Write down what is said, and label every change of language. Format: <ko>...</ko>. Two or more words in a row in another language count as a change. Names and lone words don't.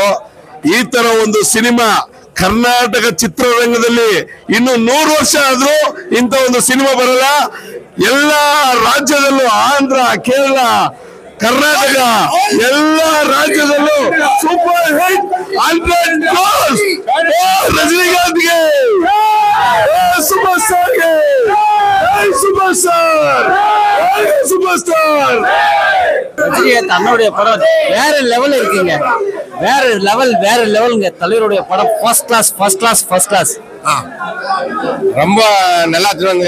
<kn>ಈ ತರ ಒಂದು ಸಿನಿಮಾ ಕರ್ನಾಟಕ ಚಿತ್ರರಂಗದಲ್ಲಿ ಇನ್ನು 100 ವರ್ಷ ಆದ್ರೂ ಇಂಥ ಒಂದು ಸಿನಿಮಾ ಬರಲ್ಲ. ಎಲ್ಲ ರಾಜ್ಯದಲ್ಲೂ, ಆಂಧ್ರ, ಕೇರಳ, ಕರ್ನಾಟಕ ಎಲ್ಲ ರಾಜ್ಯದಲ್ಲೂ</kn> <en>super hit</en> <kn>100 crores. ರಜನಿಕಾಂತ್ಗೆ, ಸೂಪರ್ ಸ್ಟಾರ್ಗೆ,</kn> <en>super star, super star.</en> <ta>தன்னுடைய படம் வேற லெவல் இருக்குங்க. வேற லெவலுங்க. தலைவருடைய படம்</ta> <en>first class.</en> <ta>ரொம்ப நல்லா இருந்துங்க.</ta>